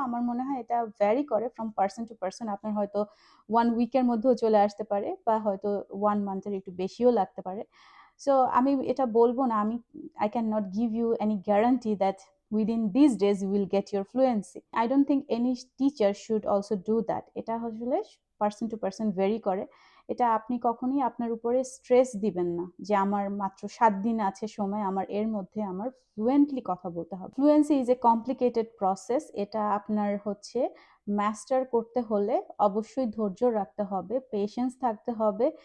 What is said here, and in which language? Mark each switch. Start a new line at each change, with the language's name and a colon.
Bangla: আমার মনে হয় এটা ভ্যারি করে ফ্রম পার্সন টু পার্সন। আপনার হয়তো 1 উইকের মধ্যেও চলে আসতে পারে, বা হয়তো 1 মান্থের একটু বেশিও লাগতে পারে। সো আমি এটা বলবো না,
English: I cannot give you any guarantee that within these days you will get your fluency. I don't think any teacher should also do that.
Bangla: এটা আসলে পার্সন টু পার্সন ভেরি করে। এটা আপনি কখনোই আপনার উপরে স্ট্রেস দিবেন না যে আমার মাত্র 7 দিন আছে সময়, আমার এর মধ্যে আমার ফ্লুয়েন্টলি কথা বলতে হবে।
English: Fluency is a complicated process.
Bangla: এটা আপনার হচ্ছে মাস্টার করতে হলে অবশ্যই ধৈর্য রাখতে হবে, পেশেন্স থাকতে হবে।